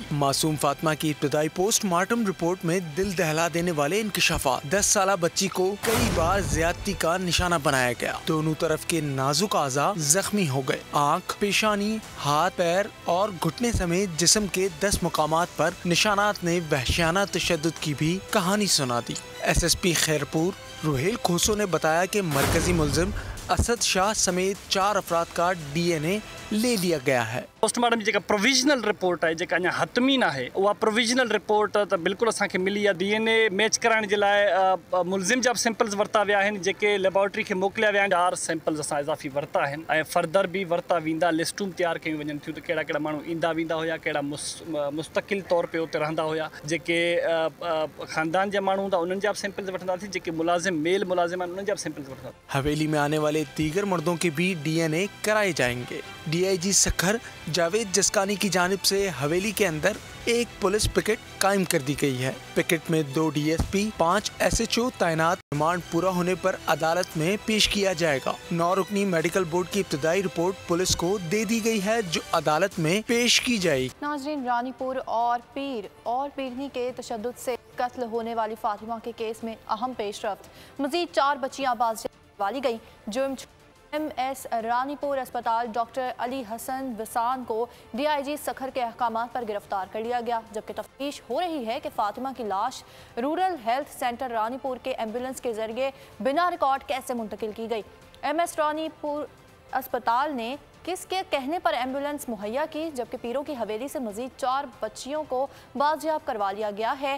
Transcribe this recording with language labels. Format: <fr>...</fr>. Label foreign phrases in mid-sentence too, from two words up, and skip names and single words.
<ur>معصوم فاطمہ کی ابتدائی</ur> <en>postmortem report</en> <ur>میں دل دہلا دینے والے انکشافات. 10 سالہ بچی کو کئی بار زیادتی کا نشانہ بنایا گیا. دونوں طرف کے نازک اعضا زخمی ہو گئے۔ آنکھ، پیشانی، ہاتھ، پیر اور گھٹنے سمیت جسم کے 10 مقامات پر نشانات نے وحشیانہ تشدد کی بھی کہانی سنا دی. SSP خیرپور روہیل کھوسو نے بتایا کہ مرکزی ملزم اسد شاہ سمیت 4 افراد کا DNA لے لیا گیا ہے.</ur> <sd>पोस्टमार्टम जी</sd> <en>provisional report</en> <sd>है जेका अञा हतमी ना है, वह</sd> <en>provisional report</en> <sd>तो बिल्कुल असांखे मिली आहे।</sd> <en>DNA match</en> <sd>कराइण जे लाइ मुल्ज़िम जा सैंपल्स वरता विया आहिनि जेके लेबोरेटरी खे मोकिलिया विया आहिनि। 4 सैंपल्स असां इज़ाफ़ी वरता आहिनि ऐं फर्दर भी वरता वेंदा। लिस्टूं तैयार कयूं वञनि थियूं त कहिड़ा कहिड़ा माण्हू ईंदा वेंदा हुया, कहिड़ा मुस्तक़िल तौर पे उते रहंदा हुया। जेके ख़ानदान जा माण्हू हूंदा उन्हनि जा सैंपल्स वठंदासीं, जेके मुलाज़िम मेल मुलाज़िम आहिनि उन्हनि जा सैंपल्स वठंदा।</sd> <ur>حویلی میں آنے والے دیگر مردوں کے بھی DNA کرائے جائیں گے. DIG سکھر جاوید جسکانی کی جانب سے حویلی کے اندر ایک</ur> <en>police picket</en> <ur>قائم کر دی گئی ہے. پکٹ میں 2 DSP، 5 SHO تعینات. ریمانڈ پورا ہونے پر عدالت میں پیش کیا جائے گا۔ 9 رکنی</ur> <en>medical board</en> <ur>کی ابتدائی رپورٹ پولیس کو دے دی گئی ہے جو عدالت میں پیش کی جائے گی. ناظرین، رانی پور اور پیرنی کے تشدد سے قتل ہونے والی فاطمہ کے کیس میں اہم پیش رفت. مزید 4 بچیاں بازیاب والی گئی. جو MS رانی پور اسپتال ڈاکٹر علی حسن وسان کو DIG سکھر کے احکامات پر گرفتار کر لیا گیا، جبکہ تفتیش ہو رہی ہے کہ فاطمہ کی لاش</ur> <en>rural health center</en> <ur>رانی پور کے ایمبولینس کے ذریعے بنا ریکارڈ کیسے منتقل کی گئی. MS رانی پور اسپتال نے کس کے کہنے پر ایمبولینس مہیا کی، جبکہ پیروں کی حویلی سے مزید 4 بچیوں کو بازیاب کروا لیا گیا ہے.</ur>